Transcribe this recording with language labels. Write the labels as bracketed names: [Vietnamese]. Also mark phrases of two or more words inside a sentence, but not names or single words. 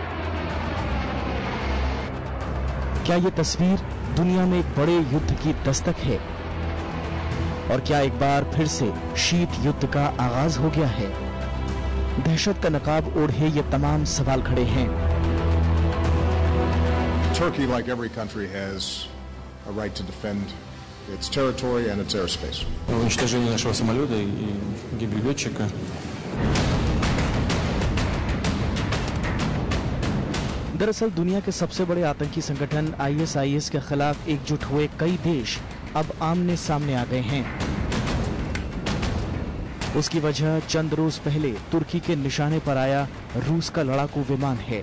[Hindi] क्या यह तस्वीर दुनिया में एक बड़े युद्ध की दस्तक है? और क्या एक बार फिर से शीत युद्ध का आगाज हो गया है? दहशत का नकाब ओढ़े ये तमाम सवाल खड़े हैं। [English] Turkey, like every country, has a right to defend its territory and its airspace. [Russian] Уничтожение нашего самолета и гибель летчика. [Hindi] दरअसल दुनिया के सबसे बड़े आतंकी संगठन आईएसआईएस के खिलाफ एकजुट हुए कई देश अब आमने सामने आ गए हैं। उसकी वजह चंद रोज पहले तुर्की के निशाने पर आया रूस का लड़ाकू विमान है।